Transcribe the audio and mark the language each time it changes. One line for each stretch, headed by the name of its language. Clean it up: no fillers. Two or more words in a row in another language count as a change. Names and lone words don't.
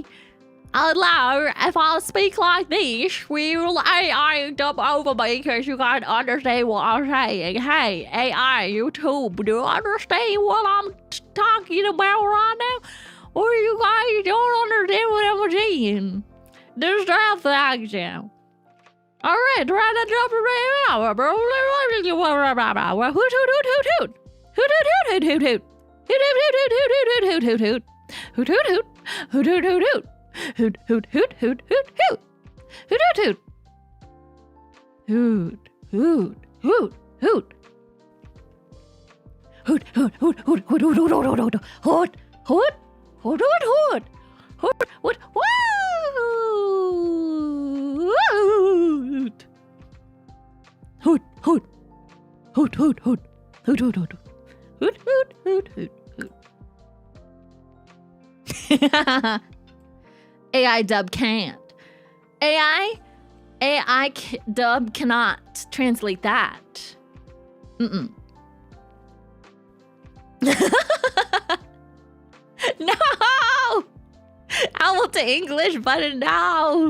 English: Hello, if I speak like this, will AI dub over me because you can't understand what I'm saying? Hey, AI, YouTube, do you understand what I'm talking about right now? Or you guys don't understand what I'm saying? There's that accent. Alright, try to jump around. Hoot, hoot, hoot, hoot, hoot. Hoot, hoot, hoot, hoot, hoot, hoot. Hoot, hoot, hoot, hoot, hoot, hoot, hoot. Hoot, hoot, hoot. Hoot, hoot, hoot, hoot. Hoot, hoot, hoot, hoot, hoot, hoot. Hoot, hoot, hoot. Hoot, hoot, hoot, hoot. Hoot, hoot, hoot, hoot, hoot, hoot, hoot, hoot, hoot, hoot, hoot, hoot, hoot, hoot, hoot, woo! Hoot, hoot, hoot, hoot, hoot, hoot, hoot, hoot, hoot, hoot, hoot, hoot. AI dub can't. AI dub cannot translate that. Mm-mm. No! Owl to English button, no!